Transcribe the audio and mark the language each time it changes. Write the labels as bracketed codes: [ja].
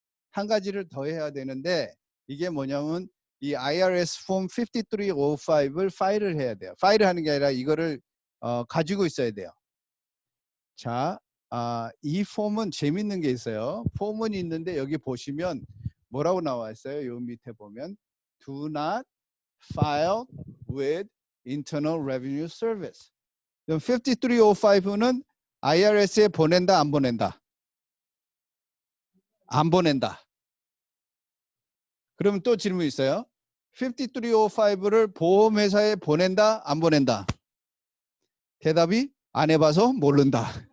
[ko] 한 가지를 더 해야 되는데 이게 뭐냐면 이 IRS 폼 5305를 파일을 해야 돼요. 파일을 하는 게 아니라 이거를 가지고 있어야 돼요. 자, 이 폼은 재밌는 게 있어요. 폼은 있는데 여기 보시면 뭐라고 나와 있어요? 요 밑에 보면 [en] Do not file with Internal Revenue Service. [ko] 5305는 IRS에 보낸다, 안 보낸다? 안 보낸다. 그러면 또 질문 있어요. 5305를 보험회사에 보낸다, 안 보낸다? 대답이 안 해봐서 모른다.